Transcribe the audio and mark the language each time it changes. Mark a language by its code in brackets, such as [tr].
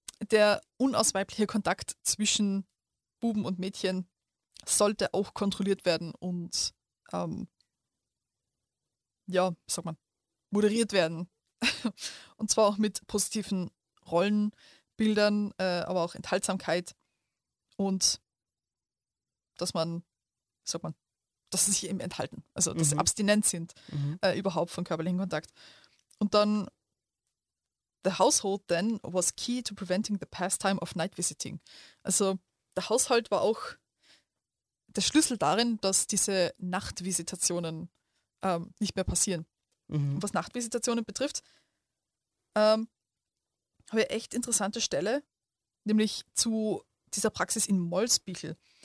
[de] Der unausweibliche Kontakt zwischen Buben und Mädchen sollte auch kontrolliert werden und ja, sag mal, moderiert werden. Und zwar auch mit positiven Rollenbildern, aber auch Enthaltsamkeit und dass man, sag mal, dass sie sich eben enthalten, also dass sie abstinent sind, überhaupt von körperlichen Kontakt. [en] Und dann, the household then was key to preventing the pastime of night visiting. [de] Also der Haushalt war auch der Schlüssel darin, dass diese Nachtvisitationen nicht mehr passieren. Mhm. Und was Nachtvisitationen betrifft, habe ich echt interessante Stelle, nämlich zu dieser Praxis in Molsbichl.